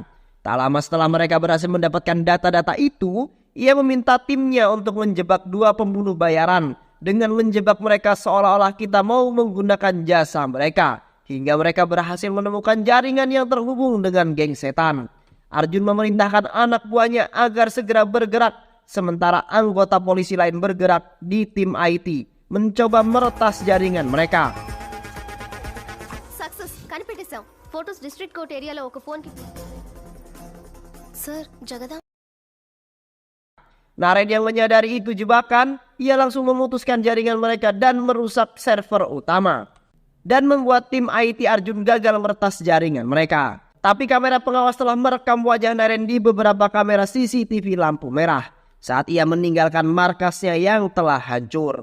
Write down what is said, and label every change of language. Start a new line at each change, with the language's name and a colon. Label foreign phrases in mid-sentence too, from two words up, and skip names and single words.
Indonesian: Tak lama setelah mereka berhasil mendapatkan data-data itu, ia meminta timnya untuk menjebak 2 pembunuh bayaran dengan menjebak mereka seolah-olah kita mau menggunakan jasa mereka. Hingga mereka berhasil menemukan jaringan yang terhubung dengan geng setan. Arjun memerintahkan anak buahnya agar segera bergerak, sementara anggota polisi lain bergerak di tim IT mencoba meretas jaringan mereka.
Telugu: కనిపెట్టేశాం
English: photos district court
Telugu: ఏరియాలో ఒక ఫోన్ కి సార్ జగదా.
Indonesian: Naren yang menyadari itu jebakan, ia langsung memutuskan jaringan mereka dan merusak server utama dan membuat tim IT Arjun gagal meretas jaringan mereka. Tapi kamera pengawas telah merekam wajah Naren di beberapa kamera CCTV lampu merah saat ia meninggalkan markasnya yang telah hancur.